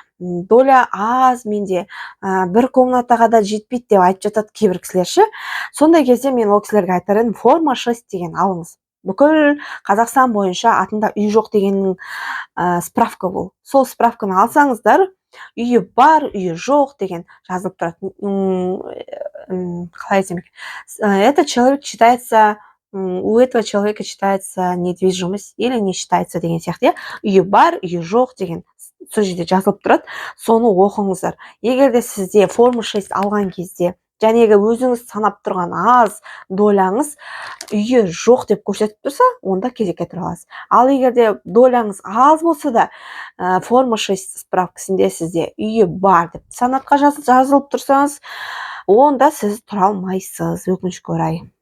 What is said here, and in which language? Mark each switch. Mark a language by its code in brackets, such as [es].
[kk] Доля аз менде, бір комнатаға да жетпейді деп айтып жатады кейбір кісілер ше. Сондай кезде мен ол кісілерге айтар едім, форма 6 деген алыңыз. Бүкіл Қазақстан бойынша атында үй жоқ дегеннің справка бұл. Сол справканы алсаңыздар, үйі бар, үйі жоқ деген жазылып тұрады. Қалай айтсам екен? [ru] Этот человек считается, у этого человека считается недвижимость или не считается [kk] деген сияқты, үйі бар, үйі жоқ деген сол жерде жазылып тұрады. Соны оқыңыздар. Егер де сізде форма 6 алған кезде жәнегі өзіңіз санап тұрған аз доляңыз үйі жоқ деп көрсетіп тұрса, онда кезекке тұра аласыз. Ал егер де доляңыз аз болса да, форма 6 справкасында сізде үйі бар деп санатқа жазылып тұрсаңыз, онда сіз тұра алмайсыз, өкінішке орай.